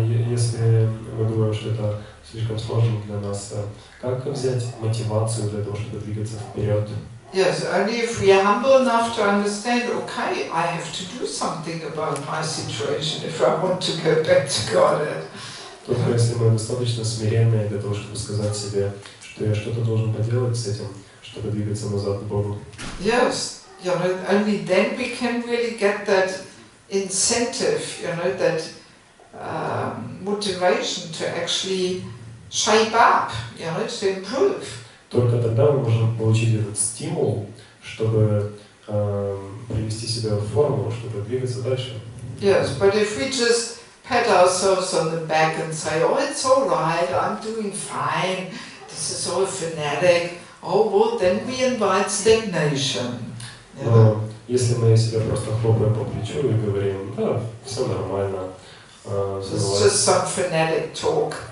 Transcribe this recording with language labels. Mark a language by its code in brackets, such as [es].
[ru] Если мы думаем, что это слишком сложно для нас, как взять мотивацию для того, чтобы двигаться вперед? [en] Yes, only if we are humble enough to understand, okay, I have to do something about my situation if I want to go back to Godhead. [ru] Только если мы достаточно смиренные для того, чтобы сказать себе, что я что-то должен поделать с этим, чтобы двигаться назад к Богу. [en] Yes, you know, only then we can really get that incentive, you know, that motivation to actually shape up, you know, to improve. [ru] Только тогда мы можем получить этот стимул, чтобы привести себя в форму, чтобы двигаться дальше. [en] Yes, but if we just pat ourselves on the back and say, oh, it's all right, I'm doing fine, this is all fanatic, oh, well, then we invite stagnation. [ru] Но если мы себя просто хлопаем по плечу и говорим, да, все нормально, [en] It's just some fanatic talk.